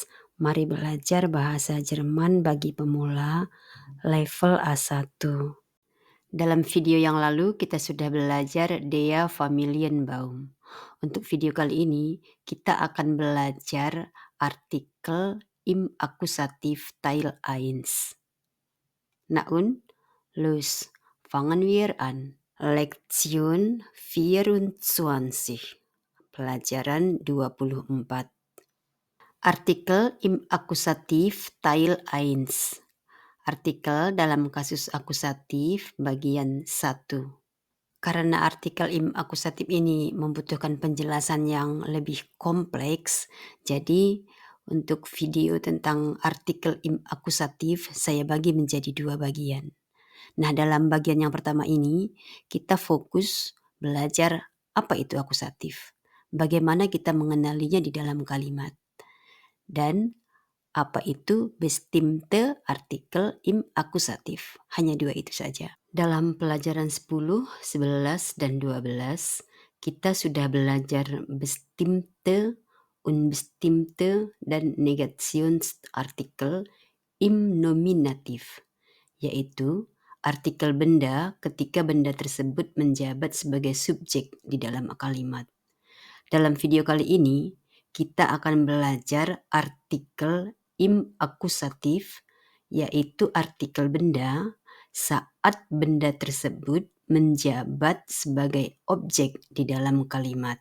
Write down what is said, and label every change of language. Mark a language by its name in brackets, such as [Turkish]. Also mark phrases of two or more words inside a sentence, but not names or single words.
[Indonesian] Mari belajar bahasa Jerman bagi pemula level A1. Dalam video yang lalu kita sudah belajar [German] Der Familienbaum. [Indonesian] Untuk video kali ini kita akan belajar [German] artikel im Akkusativ Teil 1. Na und, los, fangen wir an. Lektion 24. [Indonesian] Pelajaran 24. [German] Artikel im Akkusativ Teil 1. [Indonesian] Artikel dalam kasus akusatif bagian 1. Karena [German] artikel im akusatif [Indonesian] ini membutuhkan penjelasan yang lebih kompleks, jadi untuk video tentang [German] artikel im akusatif [Indonesian] saya bagi menjadi 2 bagian. Nah, dalam bagian yang pertama ini kita fokus belajar apa itu akusatif, bagaimana kita mengenalinya di dalam kalimat, dan apa itu [German] bestimmte Artikel im Akkusativ. [Indonesian] Hanya 2 itu saja. Dalam pelajaran 10, 11, dan 12 kita sudah belajar [German] bestimmte, unbestimmte, [Indonesian] dan [German] Negationsartikel im Nominativ, [Indonesian] yaitu artikel benda ketika benda tersebut menjabat sebagai subjek di dalam kalimat. Dalam video kali ini, kita akan belajar [German] artikel im akusatif, [Indonesian] yaitu artikel benda saat benda tersebut menjabat sebagai objek di dalam kalimat.